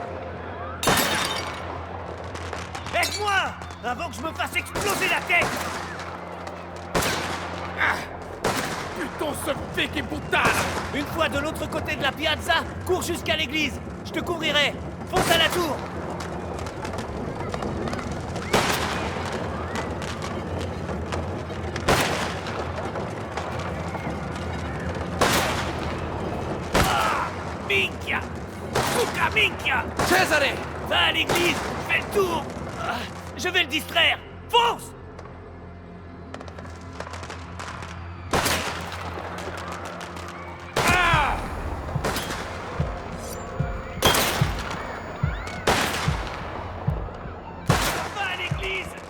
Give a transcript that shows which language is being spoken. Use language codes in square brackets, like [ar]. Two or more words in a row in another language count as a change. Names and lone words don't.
[fr] Aide-moi! Avant que je me fasse exploser la tête! Putain, ce Figibutana! Une fois de l'autre côté de la piazza, cours jusqu'à l'église. Je te couvrirai. Fonce à la tour. Minchia! [it] Puta minchia! [fr] Cesare! Va à l'église! Fais le tour! Je vais le distraire! Fonce! Va à l'église!